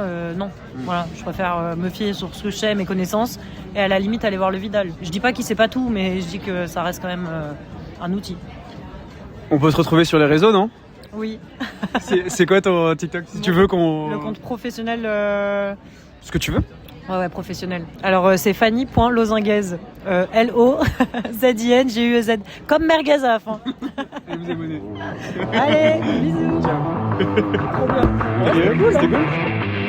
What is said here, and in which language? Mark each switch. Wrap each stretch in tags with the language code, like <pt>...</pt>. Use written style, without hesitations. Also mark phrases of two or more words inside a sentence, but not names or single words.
<fr>Non, voilà, je préfère me fier sur ce que je sais, mes connaissances et à la limite aller voir le Vidal. Je dis pas qu'il sait pas tout mais je dis que ça reste quand même un outil. On peut se retrouver sur les réseaux non? Oui. C'est quoi ton TikTok si tu veux qu'on... Le compte professionnel... Ce que tu veux. Ouais, professionnel. Alors, c'est Fanny.Lozinguez. L-O-Z-I-N-G-U-E-Z. Comme merguez à la fin. Allez vous abonner. Allez, bisous. Ciao. Trop bien. C'était cool.</fr>